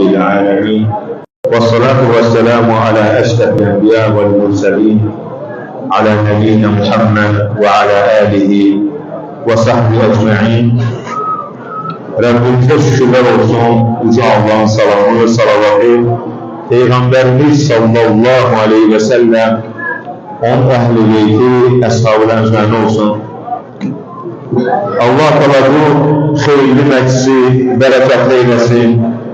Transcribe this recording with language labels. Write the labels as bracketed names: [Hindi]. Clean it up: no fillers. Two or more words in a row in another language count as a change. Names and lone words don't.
[Arabic] العالمين والصلاة والسلام على أشرف الأنبياء والمرسلين على نبينا محمد وعلى آله وصحبه أجمعين. [Turkish] Rabbimize şükürler olsun. Yüce Allah'ın salamı ve salavatı Peygamberimiz [Arabic] صلى الله عليه وسلم, [Turkish] onun ehli beyti, ashab-ı ecmaîn olsun. Allah Teala bu hayırlı meclisi bereketli eylesin.